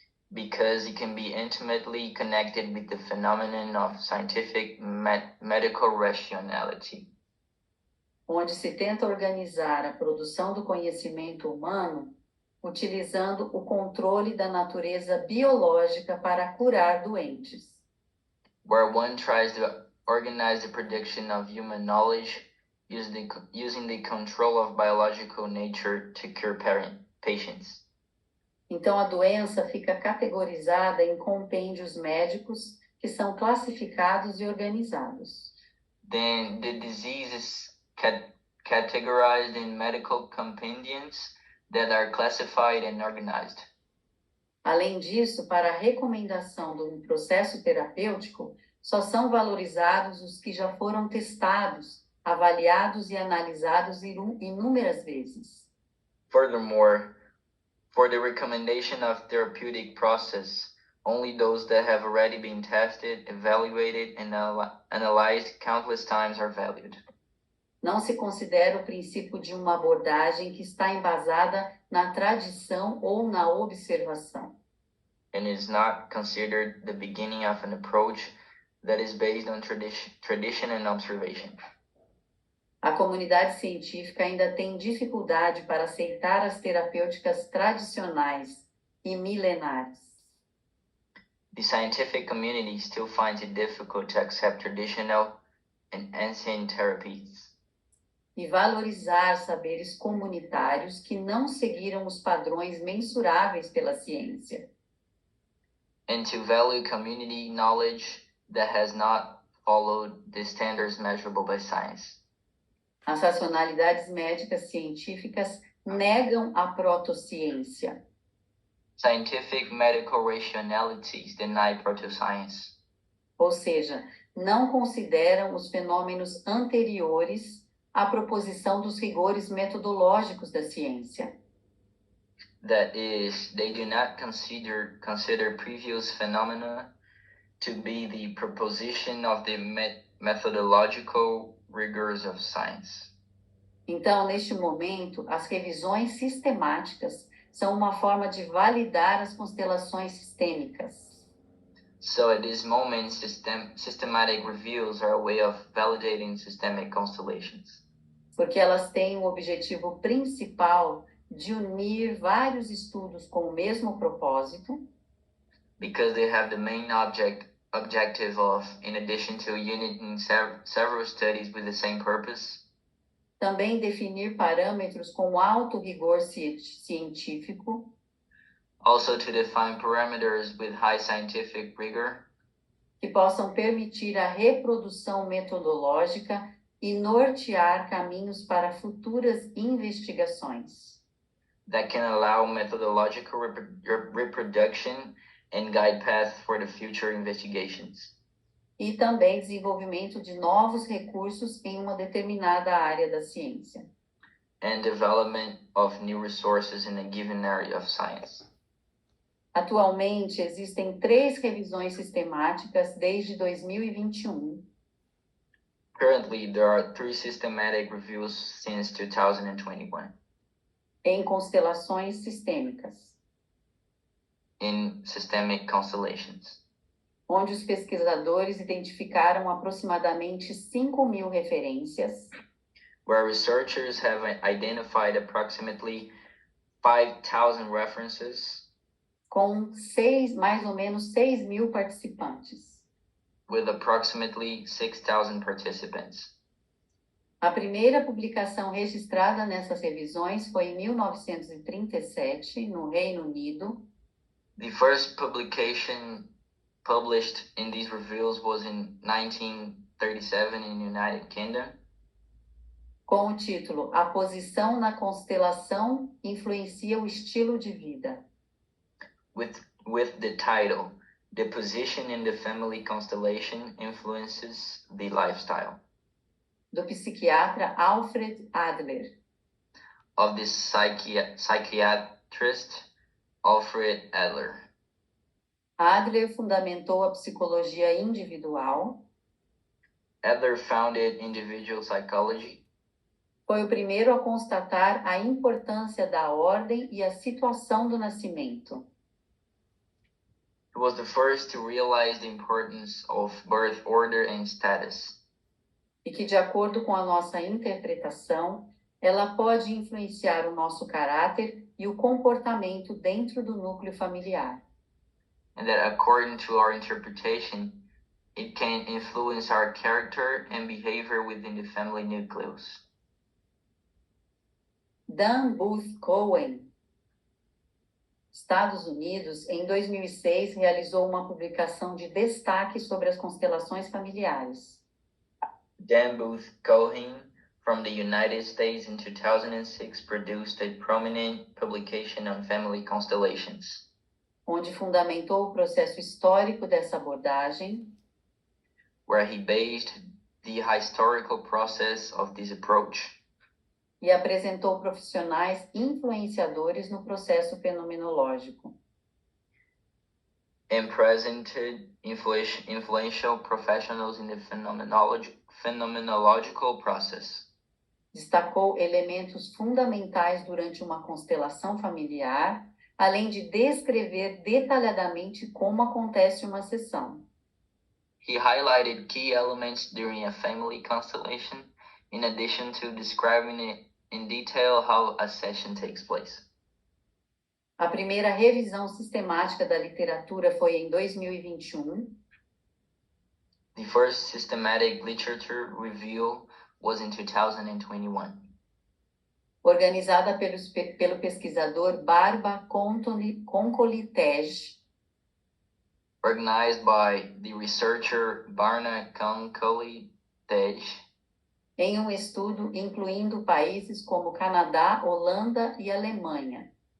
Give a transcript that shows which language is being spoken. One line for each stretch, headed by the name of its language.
English: because it can be intimately connected with the phenomenon of scientific medical rationality,
Portuguese: onde se tenta organizar a produção do conhecimento humano utilizando o controle da natureza biológica para curar doentes.
English: where one tries to organize the production of human knowledge using the control of biological nature to cure patients.
Portuguese: Então, a doença fica categorizada em compêndios médicos que são classificados e organizados.
English: Then the disease is categorized in medical compendiums that are classified and organized.
Portuguese: Além disso, para a recomendação do processo terapêutico, só são valorizados os que já foram testados, avaliados e analisados inúmeras vezes.
English: Furthermore, for the recommendation of therapeutic process, only those that have already been tested, evaluated, and analyzed countless times are valued.
Portuguese: Não se considera o princípio de uma abordagem que está embasada na tradição ou na observação.
English: And is not considered the beginning of an approach that is based on tradition and observation.
Portuguese: A comunidade científica ainda tem dificuldade para aceitar as terapêuticas tradicionais e milenares.
English: The scientific community still finds it difficult to accept traditional and ancient therapies,
Portuguese: E valorizar saberes comunitários que não seguiram os padrões mensuráveis pela ciência.
English: and to value community knowledge that has not followed the standards measurable by science.
Portuguese: As racionalidades médicas científicas negam a protociência,
English: Scientific medical rationalities deny proto-science,
Portuguese: ou seja, não consideram os fenômenos anteriores à proposição dos rigores metodológicos da ciência.
English: that is, they do not consider previous phenomena to be the proposition of the methodological rigors of science.
Portuguese: Então, neste momento, as revisões sistemáticas são uma forma de validar as constelações sistêmicas.
English: So at this moment, systematic reviews are a way of validating systemic constellations,
Portuguese: Porque elas têm o objetivo principal de unir vários estudos com o mesmo propósito,
English: because they have the main objective of, in addition to uniting several studies with the same purpose,
Portuguese: também definir parâmetros com alto rigor científico,
English: also to define parameters with high scientific rigor,
Portuguese: que possam permitir a reprodução metodológica e nortear caminhos para futuras investigações.
English: that can allow methodological reproduction and guide paths for the future investigations.
Portuguese: E também desenvolvimento de novos recursos em uma determinada área da ciência.
English: And development of new resources in a given area of science.
Portuguese: Atualmente, existem 3 revisões sistemáticas desde 2021.
English: Currently, there are 3 systematic reviews since 2021
Portuguese: em constelações sistêmicas,
English: in systemic constellations,
Portuguese: onde os pesquisadores identificaram aproximadamente 5.000 referências,
English: where researchers have identified approximately 5,000 references,
Portuguese: com mais ou menos 6.000 participantes.
English: with approximately 6,000 participants.
Portuguese: A primeira publicação registrada nessas revisões foi em 1937, no Reino Unido.
English: The first publication published in these reviews was in 1937 in the United Kingdom,
Portuguese: com o título A Posição na Constelação Influencia o Estilo de Vida.
English: with the title, The Position in the Family Constellation Influences the Lifestyle,
Portuguese: do psiquiatra Alfred Adler.
English: of the psychiatrist Alfred Adler.
Portuguese: Adler fundamentou a psicologia individual.
English: Adler founded individual psychology.
Portuguese: Foi o primeiro a constatar a importância da ordem e a situação do nascimento.
English: He was the first to realize the importance of birth order and status,
Portuguese: E que, de acordo com a nossa interpretação, ela pode influenciar o nosso caráter e o comportamento dentro do núcleo familiar.
English: and that according to our interpretation, it can influence our character and behavior within the family nucleus.
Portuguese: Dan Booth Cohen, Estados Unidos, em 2006, realizou uma publicação de destaque sobre as constelações familiares.
English: Dan Booth Cohen from the United States in 2006 produced a prominent publication on family constellations,
Portuguese: onde fundamentou o processo histórico dessa abordagem,
English: where he based the historical process of this approach
Portuguese: e apresentou profissionais influenciadores no processo fenomenológico.
English: and presented influential professionals in the phenomenological process.
Portuguese: Destacou elementos fundamentais durante uma constelação familiar, além de descrever detalhadamente como acontece uma sessão.
English: He highlighted key elements during a family constellation, in addition to describing it in detail how a session takes place.
Portuguese: A primeira revisão sistemática da literatura foi em 2021.
English: The first systematic literature review was in 2021.
Portuguese: Organizada pelo pesquisador Barba Konkolitej,
English: Organized by the researcher Barna Konkolitej,
Portuguese: em um estudo incluindo países como Canadá, Holanda e Alemanha.